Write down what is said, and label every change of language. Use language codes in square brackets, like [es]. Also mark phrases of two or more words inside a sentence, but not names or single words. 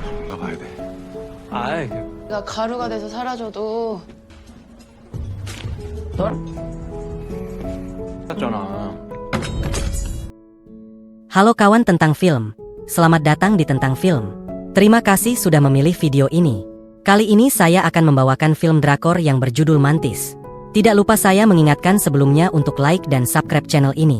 [ko] 가봐야 돼. 아이, 내가 가루가 돼서 사라져도 잖아. [id] Halo kawan tentang film. Selamat datang di Tentang Film. Terima kasih sudah memilih video ini. Kali ini saya akan membawakan film drakor yang berjudul Mantis. Tidak lupa saya mengingatkan sebelumnya untuk like dan subscribe channel ini.